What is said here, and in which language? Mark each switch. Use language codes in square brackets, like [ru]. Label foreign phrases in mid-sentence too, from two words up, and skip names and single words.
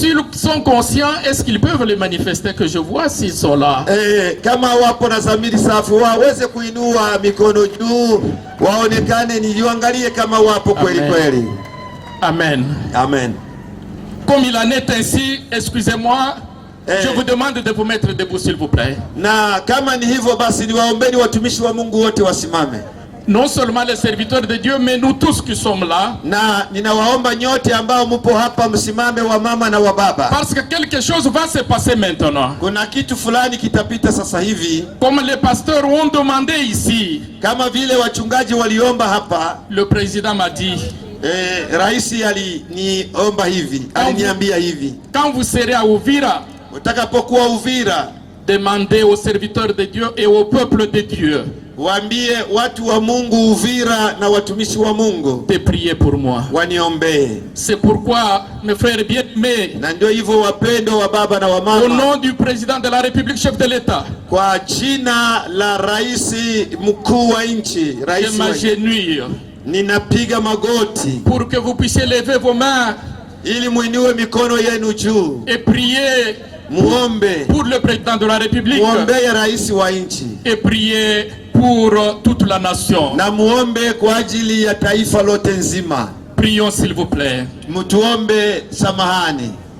[fr] S'ils sont conscients, est-ce qu'ils peuvent le manifester que je vois s'ils sont là? [sw] Kama wapo na dhamiri safi waweze kuinua mikono juu, waonekane, niangalie kama wapo kweli kweli. Amen. Amen. [fr] Comme il en est ainsi, excusez-moi, je vous demande de vous mettre debout s'il vous plaît. [sw] Na kama ni hivyo basi niwaombeni watumishi wa Mungu wote wasimame. [fr] Non seulement les serviteurs de Dieu, mais nous tous qui sommes là. [sw] Na ninawaomba nyote ambao mpo hapa msimame, wa mama na wa baba. [fr] Parce que quelque chose va se passer maintenant. [sw] Kuna kitu fulani kitapita sasa hivi. [fr] Comme les pasteurs ont demandé ici. [sw] Kama vile wachungaji waliomba hapa. [fr] Le président m'a dit. [sw] Raisi aliniomba hivi, aliniambia hivi. [fr] Quand vous serez à Uvira, [sw] utakapokuwa Uvira, [fr] demandez aux serviteurs de Dieu et au peuple de Dieu. [sw] Waambie watu wa Mungu Uvira na watumishi wa Mungu [fr] de prier pour moi. [sw] Waniombee. [fr] C'est pourquoi mes frères bien-aimés, [sw] na ndio hivyo wapendo wa baba na wa mama, [fr] au nom du président de la République, chef de l'État, [sw] kwa jina la raisi mkuu wa nchi, [fr] je m'agenouille, [sw] ninapiga magoti [fr] pour que vous puissiez lever vos mains [sw] ili muinue mikono yenu juu [fr] et prier [sw] muombe [fr] pour le président de la République, [sw] muombe raisi wa nchi, [fr] et prier pour toute la nation. [sw] Na muombe kwa ajili ya taifa lote nzima. [fr] Prions s'il vous plaît. [sw] Mutuombe samahani.